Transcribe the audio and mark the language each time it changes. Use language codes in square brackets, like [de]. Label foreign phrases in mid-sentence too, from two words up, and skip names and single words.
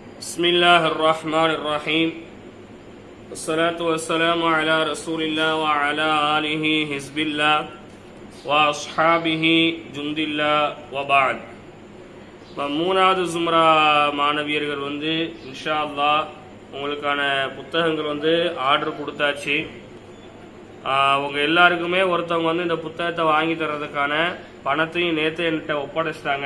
[ar] بسم الله الرحمن الرحيم والصلاة والسلام على رسول الله وعلى آله حزب الله وأصحابه جند الله وبعد. [ta] மூணாவது ஜும்ரா மாணவியர்கள் [ar] إن شاء الله [ta] உங்களுக்கான புத்தகங்கள் ஆர்டர் கொடுத்தாச்சு. அவங்க எல்லாருக்குமே ஒருத்தவங்க இந்த புத்தகத்தை வாங்கி தர்றதுக்கான பணத்தையும் நேற்று என்கிட்ட ஒப்படைச்சிட்டாங்க.